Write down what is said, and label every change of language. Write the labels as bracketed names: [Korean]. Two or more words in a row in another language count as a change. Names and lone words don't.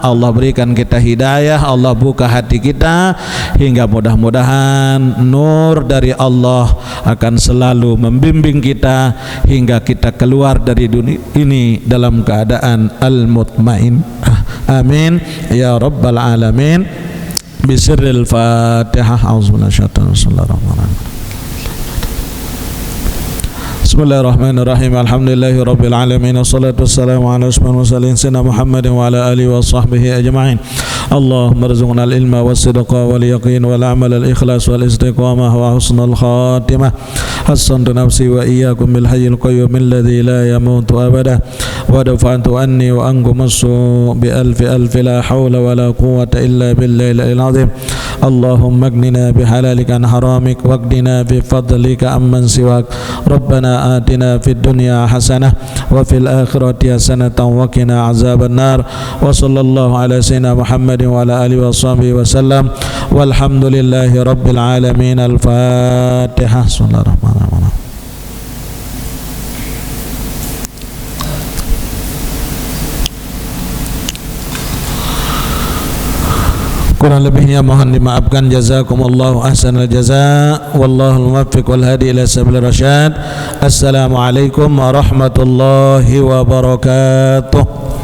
[Indonesian] Allah berikan kita hidayah, Allah buka hati kita, hingga mudah-mudahan nur dari Allah akan selalu membimbing kita hingga kita keluar dari dunia ini dalam keadaan al-mutmain. [Arabic] آمين يا رب العالمين. بسر الفاتحة. أعوذ بالله من الشيطان بسم الله الرحمن الرحيم. الحمد لله رب العالمين. والصلاة والسلام على أشرف المرسلين سيدنا محمد وعلى آله وصحبه أجمعين. اللهم ارزقنا العلم والصدق واليقين والعمل الإخلاص والاستقامة وحسن الخاتمة. حصنت نفسي وإياكم بالحي القيوم الذي لا يموت أبدا ودفعت عني وعنكم السوء بألف لا حول ولا قوة إلا بالله العظيم. اللهم أغننا بحلالك عن حرامك واكفنا بفضلك عمن سواك. Rabbana آتنا في الدنيا حسنة وفي الآخرة حسنة وقنا عذاب النار وصلى الله على سيدنا محمد وعلى آله وصحبه وسلم والحمد لله رب العالمين. الفاتحة. بسم الله الرحمن الرحيم. [Indonesian] Kurang lebihnya mohon dimaafkan. [Arabic] جزاكم الله أحسن الجزاء. والله الموفق والهادي إلى سبيل الرشاد. السلام عليكم ورحمة الله وبركاته.